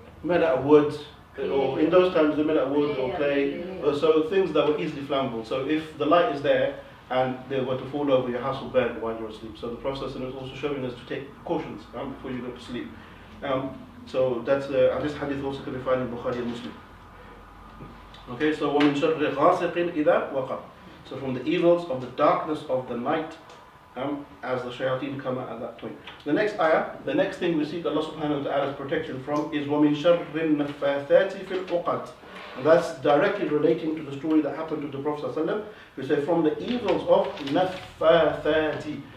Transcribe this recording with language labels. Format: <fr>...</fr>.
<en>Made out of wood, or in those times they made out of wood or clay, so things that were easily flammable. So if the light is there and they were to fall over, your house will burn while you're asleep. So the Prophet is also showing us to take precautions before you go to sleep. So that's this hadith also can be found in Bukhari and Muslim. Okay, so</en> <ar>وَمِن شَرِّ غَاسِقٍ إِذَا وَقَبَ.</ar> <en>So from the evils of the darkness of the night, as the shayateen come out at that point. The next ayah, the next thing we seek Allah subhanahu wa ta'ala's protection from is</en> <ar>وَمِن شَرِّ النَّفَّاثَاتِ فِي الْعُقَدِ.</ar> <en>And that's directly relating to the story that happened to the Prophet ﷺ. We say from the evils of naffathati.</en>